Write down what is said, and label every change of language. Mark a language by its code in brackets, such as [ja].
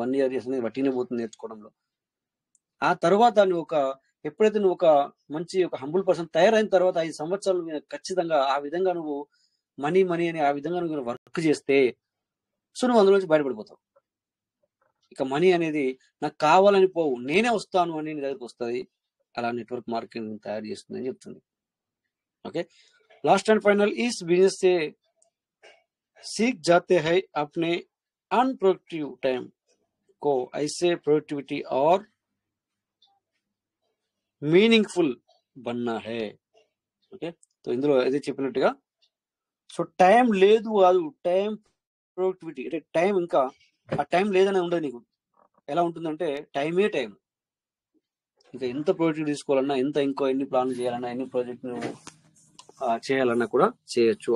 [te] 1 year అనేది వట్టిన పోతుంది నేర్చుకోవడంలో. ఆ తర్వాత ఎప్పుడైతే నువ్వు ఒక మంచి ఒక హంబుల్ పర్సన్ తయారైన తర్వాత 5 సంవత్సరాలు ఖచ్చితంగా ఆ విధంగా నువ్వు మనీ అని ఆ విధంగా నువ్వు వర్క్ చేస్తే సో నువ్వు అందులో నుంచి బయటపడిపోతావు. ఇక మనీ అనేది నాకు కావాలని పోవు, నేనే వస్తాను అని నీ దగ్గరికి వస్తుంది. అలా నెట్వర్క్ మార్కెటింగ్ తయారు చేస్తుంది అని చెప్తుంది. [hi] ఓకే, लास्ट एंड फाइनल, इस बिजनेस से सीख जाते हैं अपने अनप्रोडक्टिव टाइम को ऐसे प्रोडक्टिविटी और मीनिंगफुल बनना है. [te] ఓకే, సో ఇందులో ఏది చెప్పినట్టుగా సో టైం లేదు కాదు, టైం ప్రొడక్టివిటీ అంటే టైం ఇంకా ఆ టైం లేదని ఉండదు నీకు. ఎలా ఉంటుందంటే టైమే టైం. ఇంకా ఎంత ప్రొడక్టివిటీ తీసుకోవాలన్నా, ఎన్ని ప్లాన్లు చేయాలన్నా, ఎన్ని ప్రాజెక్ట్ నువ్వు చేయాలన్నా కూడా చేయొచ్చు.